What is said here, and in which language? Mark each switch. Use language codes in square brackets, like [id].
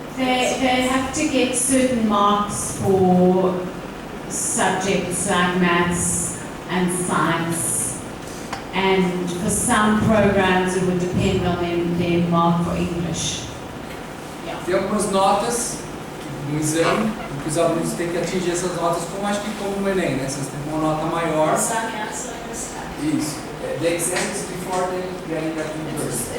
[en] They have to get certain marks for subjects like maths and science, and for some programs it would depend on their mark for English. [pt] Tem algumas notas no exame que os alunos têm que atingir essas notas, como acho que como o Enem, né? Vocês têm uma nota maior. Isso. [en] The exam is before they get into university.